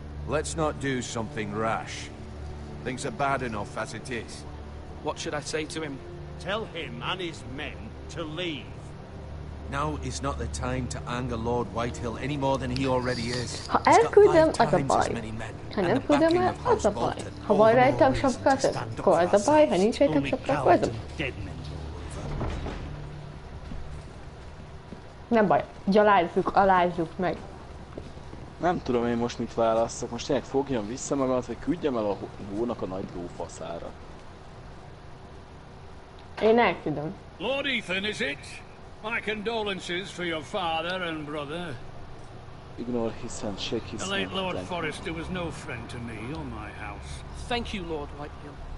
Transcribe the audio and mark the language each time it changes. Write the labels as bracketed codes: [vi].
[en] Let's not do something rash. Things are bad enough as it is. What should I say to him? Tell him and his men to leave. Now is not the time to anger Lord Whitehill any more than he already is. [hu] Ha elküldöm, az a baj. Ha nem küldöm el, az a baj. Ha van rajta a sapka, akkor az a baj. Ha nincs rajta a sapka, akkor az a baj. Nem baj, alázzuk meg. Nem tudom én most mit válasszak. Most tényleg fogjam vissza magamat, vagy küldjem el a hónak a nagy lófaszára. Én elküldöm. [en] Lord Ethan, is it? My condolences for your father and brother. Ignore his hand, shake his hand. The late Lord Forrester was no friend to me or my house. Thank you, Lord Whitehill.